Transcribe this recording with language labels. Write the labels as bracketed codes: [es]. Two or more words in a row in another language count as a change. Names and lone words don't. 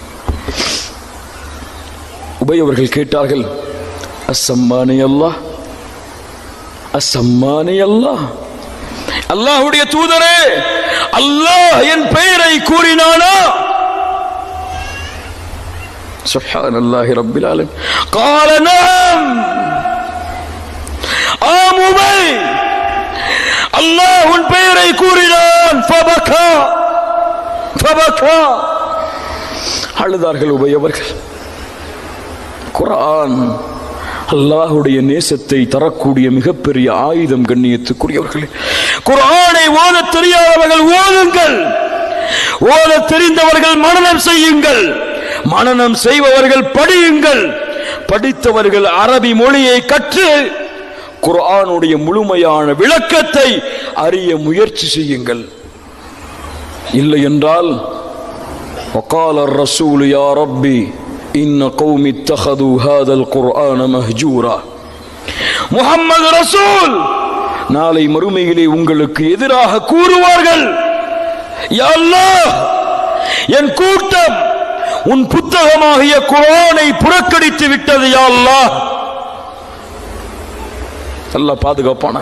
[ta] உபய் அவர்கள் கேட்டார்கள், [ar] أسماني الله, أسماني الله, [ta] அல்லாஹ்வுடைய தூதரே, அல்லாஹ் என் பெயரை கூறினானா? [ar] سبحان الله رب العالمين. قال نعم. [ta] ஆம் உபய், அல்லாஹ் உன் பெயரை கூறினான். فبكى. அழுதார்கள் உபய் அவர்கள். குர்ஆன் அல்லாஹ்வுடைய நேசத்தை தரக்கூடிய மிகப்பெரிய ஆயுதம். கண்ணியத்துக்குரியவர்களே, குர்ஆனை ஓத தெரியாதவர்கள் ஓதுங்கள், ஓத தெரிந்தவர்கள் மனனம் செய்யுங்கள், மனனம் செய்பவர்கள் படியுங்கள், படித்தவர்கள் அரபி மொழியை கற்று குர்ஆனுடைய முழுமையான விளக்கத்தை அறிய முயற்சி செய்யுங்கள். இல்லை என்றால் [ar] وقال الرسول يا ربي إن قوم اتخذوا هذا القرآن مهجورا. [ta] முஹம்மது ரசூல் நாளை மறுமையிலே உங்களுக்கு எதிராக கூறுவார்கள், [ar] يا الله, [ta] என் கூட்டம் உன் புத்தகமாகிய குர்ஆனை புறக்கணித்து விட்டது [ar] يا الله. [ta] அல்லாஹ் பாதுகாப்பானாக.